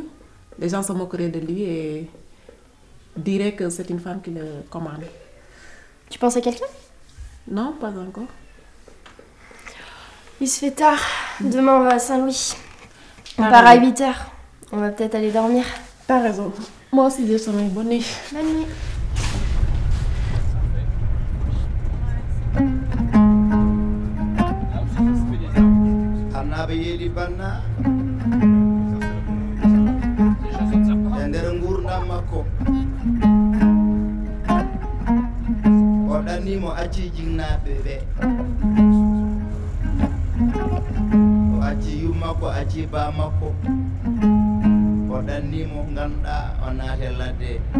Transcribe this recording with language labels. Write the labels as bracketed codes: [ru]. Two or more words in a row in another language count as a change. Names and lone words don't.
[fr] Les gens se moqueraient de lui et diraient que c'est une femme qui le commande. Tu penses à quelqu'un? Non, pas encore. Il se fait tard. Demain, on va à Saint-Louis. On part à 8h. On va peut-être aller dormir. T'as raison. Moi aussi, j'ai sommeil. Bonne nuit. Bonne nuit. [ff] Annaɓe yeeɗi banna e nder gurdam makko o ɗannimo acci jinnaɓe ɓe o acci yummakko acci ba makko o ɗannimo ganduɗa o naate ladde